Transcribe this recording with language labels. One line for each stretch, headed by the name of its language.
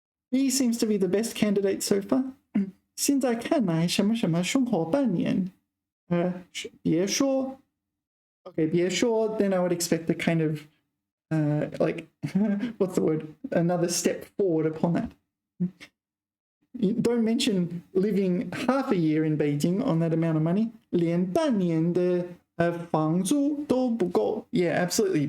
English: B seems to be the best candidate so far.
Chinese: 现在看来什么什么生活半年。
English: 别说 okay, 别说 then I would expect a kind of like what's the word, another step forward upon that. Don't mention living half a year in Beijing on that amount of money.
Chinese: 连半年的房租都不够.
English: Yeah, absolutely.